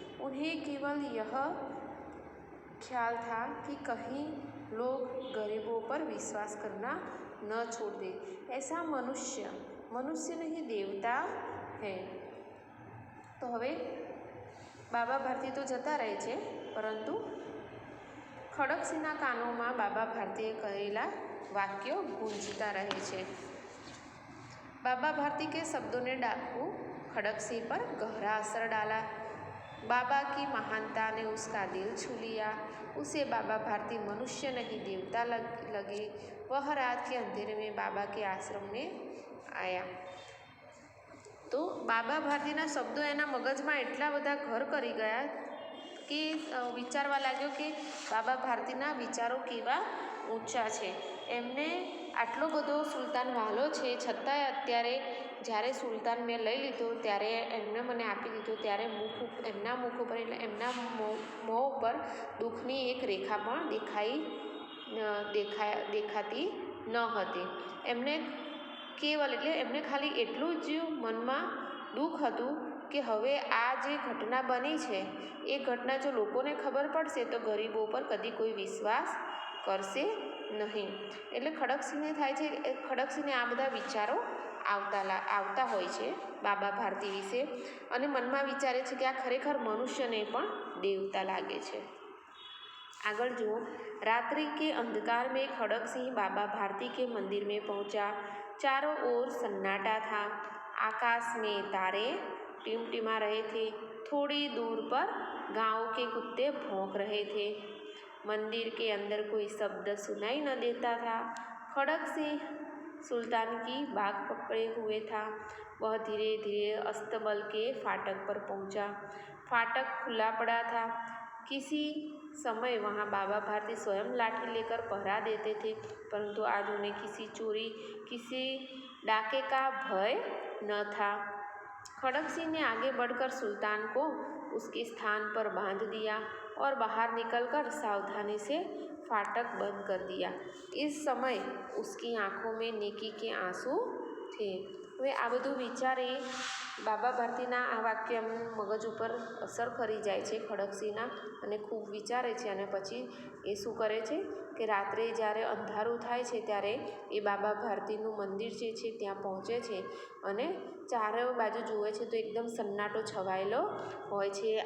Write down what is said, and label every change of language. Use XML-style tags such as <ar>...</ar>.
<hi>उन्हें केवल यह ख्याल था कि कहीं लोग गरीबों पर विश्वास करना न छोड़ दे. ऐसा मनुष्य नहीं देवता है.</hi> <gu>તો હવે બાબા ભારતી તો જતા રહે છે, પરંતુ ખડકસિંહના કાનોમાં બાબા ભારતીએ કહેલા વાક્યો ગૂંજતા રહે છે.</gu> <hi>बाबा भारती के शब्दों ने डाकू खड़क सिंह पर गहरा असर डाला. बाबा की महानता ने उसका दिल छू लिया. उसे बाबा भारती मनुष्य नहीं देवता लगे. वह रात के अंधेरे में बाबा के आश्रम में आया.</hi> <gu>तो बाबा भारतीना शब्दों एना मगजમાં એટલા બધા ઘર કરી ગયા કે વિચારવા લાગ્યો કે બાબા ભારતીના વિચારો કેવા ઊંચા છે. એમને આટલો બધો સુલતાન વહાલો છે, છતાંય અત્યારે જ્યારે સુલતાન મેં લઈ લીધો ત્યારે એમને મને આપી દીધો ત્યારે એમના મુખ ઉપર એટલે એમના મોં ઉપર દુઃખની એક રેખા પણ દેખાતી ન હતી. એમને કેવલ એટલે એમને ખાલી એટલું જ મનમાં દુઃખ હતું કે હવે આ જે ઘટના બની છે એ ઘટના જો લોકોને ખબર પડશે તો ગરીબો પર કદી કોઈ વિશ્વાસ કરશે નહીં. એટલે ખડકસિંહને થાય છે, ખડકસિંહને આ બધા વિચારો આવતા હોય છે બાબા ભારતી વિશે, અને મનમાં વિચારે છે કે આ ખરેખર મનુષ્યને પણ દેવતા લાગે છે.</gu> <hi>आगे जो रात्रि के अंधकार में खड़क सिंह बाबा भारती के मंदिर में पहुंचा. चारों ओर सन्नाटा था. आकाश में तारे टिमटिमा रहे थे. थोड़ी दूर पर गांव के कुत्ते भौंक रहे थे. मंदिर के अंदर कोई शब्द सुनाई न देता था. खड़क सिंह सुल्तान की बाग पकड़े हुए था. वह धीरे धीरे अस्तबल के फाटक पर पहुंचा. फाटक खुला पड़ा था. किसी समय वहाँ बाबा भारती स्वयं लाठी लेकर पहरा देते थे, परंतु आज उन्हें किसी चोरी किसी डाके का भय न था. खड़क सिंह ने आगे बढ़कर सुल्तान को उसके स्थान पर बांध दिया और बाहर निकलकर सावधानी से फाटक बंद कर दिया. इस समय उसकी आँखों में नेकी के आंसू थे.</hi> <gu>હવે આ બધું વિચારે બાબા ભારતીના આ વાક્ય મગજ ઉપર અસર કરી જાય છે ખડકસિંહના, અને ખૂબ વિચારે છે. અને પછી એ શું કરે છે કે રાત્રે જ્યારે અંધારું થાય છે ત્યારે એ બાબા ભારતીનું મંદિર જે છે ત્યાં પહોંચે છે, અને ચારે બાજુ જુએ છે તો એકદમ સન્નાટો છવાયેલો હોય છે.</gu>